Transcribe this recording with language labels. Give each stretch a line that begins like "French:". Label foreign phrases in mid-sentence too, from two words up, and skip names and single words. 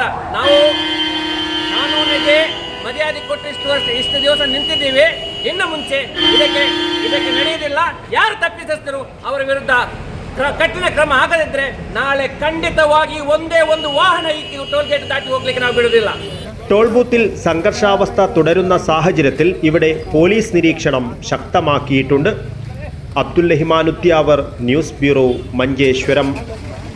Kannada: ನಾವು ಕಾನೂನಿಗೆ ಮರ್ಯಾದೆ ಕೊಟ್ಟು ಇಷ್ಟು ದಿವಸ ನಿಂತಿದ್ದೀವಿ. ಇನ್ನು ಮುಂಚೆ ಇದಕ್ಕೆ ನಡೆಯುವುದಿಲ್ಲ. ಯಾರು ತಪ್ಪಿತಸ್ಥರು ಅವರ ವಿರುದ್ಧ ಕಠಿಣ ಕ್ರಮ ಆಗದಿದ್ದರೆ ನಾಳೆ ಖಂಡಿತವಾಗಿ ಒಂದೇ ಒಂದು ವಾಹನ ಈ
English: toll gate
Kannada: ದಾಟಿ ಹೋಗ್ಲಿಕ್ಕೆ ನಾವು ಬಿಡುವುದಿಲ್ಲ.
Malayalam: ടോൾ ബൂത്തിൽ സംഘർഷാവസ്ഥ തുടരുന്ന സാഹചര്യത്തിൽ ഇവിടെ പോലീസ് നിരീക്ഷണം ശക്തമാക്കിയിട്ടുണ്ട്. അബ്ദുൽ റഹ്മാൻ ഉത്യാവർ,
English: news bureau,
Malayalam: മഞ്ചേശ്വരം.